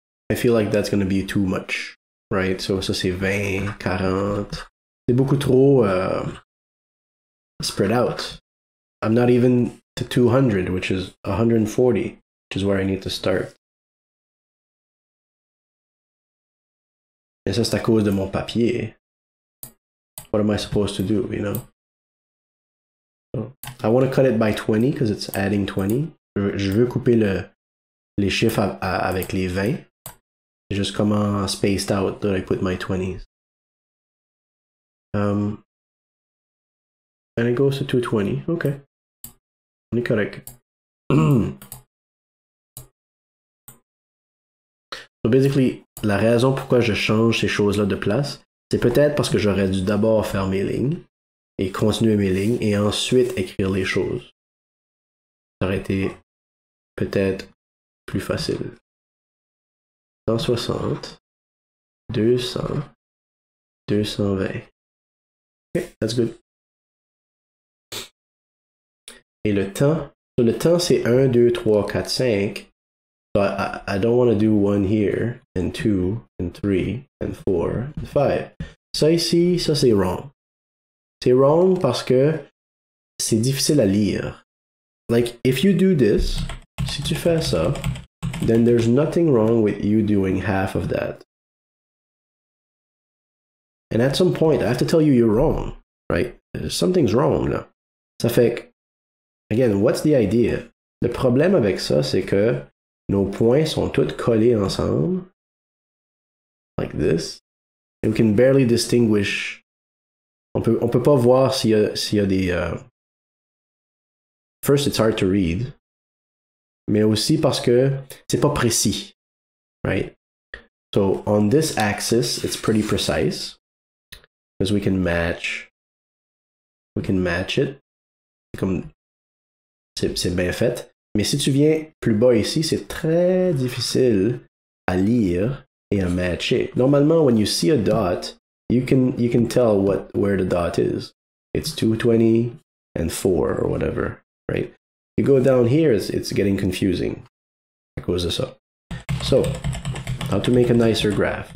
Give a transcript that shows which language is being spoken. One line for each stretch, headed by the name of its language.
English: I feel like that's gonna be too much, right?
French: So ça c'est 20, 40. C'est beaucoup trop
English: spread out. I'm not even to 200, which is 140, which is where I need to start.
French: Et ça c'est à cause de mon papier.
English: What am I supposed to do, you know? So, I want to cut it by 20 because it's adding 20.
French: Je veux couper les chiffres avec les 20. C'est juste comment
English: spaced out that I put my 20s. And it goes to 220. Okay.
French: On est correct.
English: So basically,
French: la raison pourquoi je change ces choses-là de place, c'est peut-être parce que j'aurais dû d'abord faire mes lignes et continuer mes lignes et ensuite écrire les choses. Ça aurait été peut-être plus facile.
English: 160, 200, 220. Okay, that's good.
French: Et le temps c'est 1, 2, 3, 4, 5.
English: So I don't want to do 1 here, and 2, and 3, and 4, and 5.
French: Ça ici, ça c'est wrong. C'est wrong parce que c'est difficile à lire.
English: Like, if you do this,
French: si tu fais ça,
English: then there's nothing wrong with you doing half of that. And at some point, I have to tell you you're wrong, right? Something's wrong, là.
French: Ça fait que,
English: again, what's the idea?
French: Le problème avec ça, c'est que nos points sont tous collés ensemble,
English: like this, and we can barely distinguish.
French: On peut pas voir s'il y a des.
English: First, it's hard to read,
French: mais aussi parce que c'est pas précis, right?
English: So on this axis, it's pretty precise because we can match it.
French: Comme c'est bien fait. Mais si tu viens plus bas ici, c'est très difficile à lire et à matcher.
English: Normalement, when you see a dot, you can tell where the dot is. It's 220 and 4 or whatever, right? You go down here, it's getting confusing.
French: À cause de ça.
English: So, how to make a nicer graph?